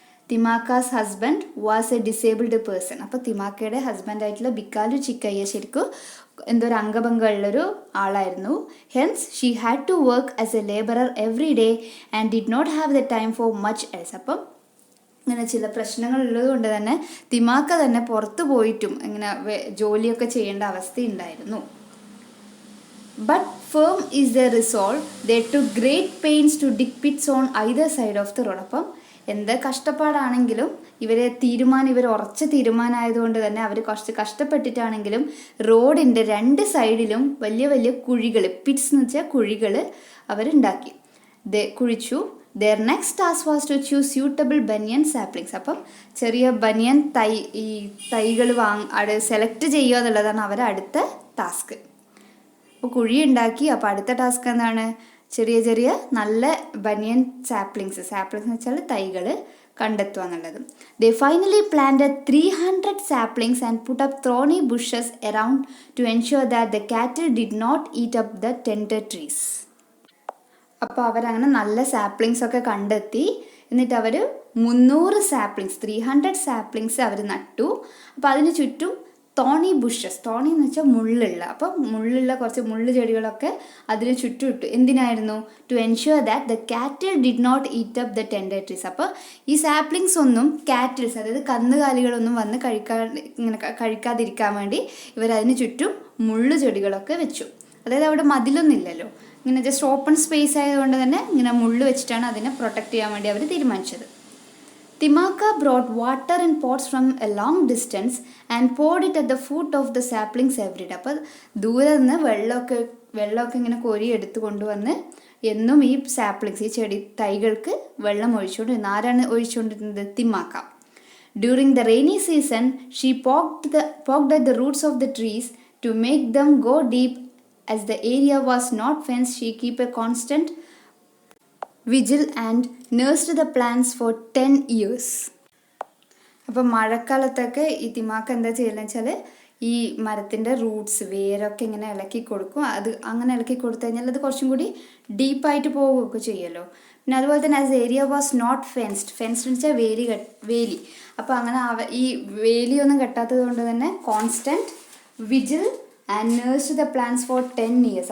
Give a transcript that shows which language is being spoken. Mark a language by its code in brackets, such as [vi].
[en] Thimmakka's husband was a disabled person. [ml] അപ്പോൾ തിമാക്കയുടെ ഹസ്ബൻഡായിട്ടുള്ള ബിക്കാലു ചിക്കയ്യ ശരിക്കും എന്തൊരു അംഗഭംഗമുള്ളൊരു ആളായിരുന്നു. [en] Hence she had to work as a labourer every day and did not have the time for much else. [ml] അപ്പം ഇങ്ങനെ ചില പ്രശ്നങ്ങൾ ഉള്ളത് കൊണ്ട് തന്നെ തിമാക്ക തന്നെ പുറത്തു പോയിട്ടും ഇങ്ങനെ ജോലിയൊക്കെ ചെയ്യേണ്ട അവസ്ഥയുണ്ടായിരുന്നു. [en] But firm is their resolve, they took great pains to dig pits on either side of the road. [ml] അപ്പം എന്ത് കഷ്ടപ്പാടാണെങ്കിലും ഇവർ ഉറച്ച തീരുമാനമായതുകൊണ്ട് തന്നെ അവർ കുറച്ച് കഷ്ടപ്പെട്ടിട്ടാണെങ്കിലും റോഡിൻ്റെ 2 സൈഡിലും വലിയ വലിയ കുഴികൾ, പിറ്റ്സ് എന്ന് വെച്ചാൽ കുഴികൾ അവരുണ്ടാക്കി, കുഴിച്ചു. [en] Their next task was to choose suitable banyan saplings. [ml] അപ്പം ചെറിയ ബനിയൻ തൈകൾ സെലക്ട് ചെയ്യുക എന്നുള്ളതാണ് അവരുടെ അടുത്ത ടാസ്ക്. അപ്പോൾ കുഴി ഉണ്ടാക്കി. അപ്പോൾ അടുത്ത ടാസ്ക് എന്താണ്? ചെറിയ നല്ല ബനിയൻ സാപ്ലിങ്സ് എന്ന് വെച്ചാൽ തൈകൾ കണ്ടെത്തുക എന്നുള്ളത്. [en] They finally planted 300 saplings and put up thorny bushes around to ensure that the cattle did not eat up the tender trees. [ml] അപ്പോൾ അവരങ്ങനെ നല്ല സാപ്ലിങ്സ് ഒക്കെ കണ്ടെത്തി. എന്നിട്ട് അവർ 300 സാപ്ലിങ്സ് അവർ നട്ടു. അപ്പോൾ അതിന് ചുറ്റും തോണി ബുഷസ്, തോണി എന്ന് വെച്ചാൽ മുള്ളുള്ള, അപ്പം മുള്ളുള്ള കുറച്ച് മുള്ളു ചെടികളൊക്കെ അതിന് ചുറ്റും ഇട്ടു. എന്തിനായിരുന്നു? [en] To ensure that the cattle did not eat up the tender trees. [ml] അപ്പോൾ ഈ സാപ്ലിങ്സ് ഒന്നും കാറ്റിൽസ്, അതായത് കന്നുകാലികളൊന്നും വന്ന് കഴിക്കാതിരിക്കാൻ വേണ്ടി ഇവരതിന് ചുറ്റും മുള്ളു ചെടികളൊക്കെ വെച്ചു. അതായത് അവിടെ മതിലൊന്നും ഇല്ലല്ലോ, ഇങ്ങനെ ജസ്റ്റ് ഓപ്പൺ സ്പേസ് ആയതുകൊണ്ട് തന്നെ ഇങ്ങനെ മുള്ളു വെച്ചിട്ടാണ് അതിനെ പ്രൊട്ടക്റ്റ് ചെയ്യാൻ വേണ്ടി അവർ തീരുമാനിച്ചത്. [en] Timaka brought water in pots from a long distance and poured it at the foot of the saplings every day. [ml] അപ്പോൾ ദൂരെ നിന്ന് വെള്ളമൊക്കെ ഇങ്ങനെ കോരി എടുത്തു കൊണ്ടുവന്ന് എന്നും ഈ സാപ്ലിങ്സ്, ഈ ചെടി തൈകൾക്ക് വെള്ളം ഒഴിച്ചുകൊണ്ടിരുന്നു. ആരാണ് ഒഴിച്ചുകൊണ്ടിരുന്നത്? തിമാക്ക. [en] During the rainy season, she poked at the roots of the trees to make them go deep. As the area was not fenced, she kept a constant vigil and nursed the plants for 10 years. [ml] അപ്പം മഴക്കാലത്തൊക്കെ ഈ തിമാക്ക എന്താ ചെയ്യുന്നത് വെച്ചാൽ ഈ മരത്തിൻ്റെ Roots വേരൊക്കെ ഇങ്ങനെ ഇളക്കി കൊടുക്കും. അത് അങ്ങനെ ഇളക്കി കൊടുത്തു കഴിഞ്ഞാൽ അത് കുറച്ചും കൂടി ഡീപ്പായിട്ട് പോവുകയൊക്കെ ചെയ്യുമല്ലോ. പിന്നെ അതുപോലെ തന്നെ [en] as area was not fenced [ml] എന്ന് വെച്ചാൽ വേലി. അപ്പോൾ അങ്ങനെ ഈ വേലിയൊന്നും കെട്ടാത്തത് കൊണ്ട് തന്നെ [en] Constant vigil and nurse the plants for 10 years.